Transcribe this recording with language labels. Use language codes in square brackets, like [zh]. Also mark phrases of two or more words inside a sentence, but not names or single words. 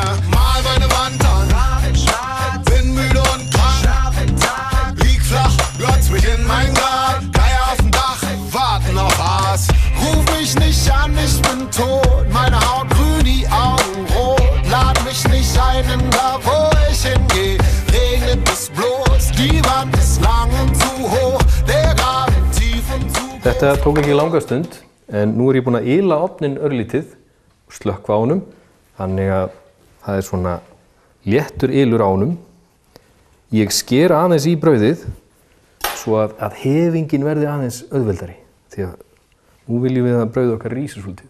[de] Mal meine Wand an, bin müde und krank, lieg flach, glotz mich in mein Grab, Geier auf dem Dach, warten auf Aas. Ruf mich nicht an, ich bin tot, meine Haut grün, die Augen rot, lad mich nicht ein, denn da wo ich hingeh, regnet es bloß, die Wand ist lang und zu hoch, der Graben tief und zu groß. [is] Þetta tók ekki langa stund, en nú ég búinn að ýla ofninn örlítið og slökkva á honum, þannig að það svona léttur ylur á honum. Ég sker aðeins í brauðið svo að hefingin verði aðeins auðveldari, því að nú viljum við að brauðið okkar rísi svolítið.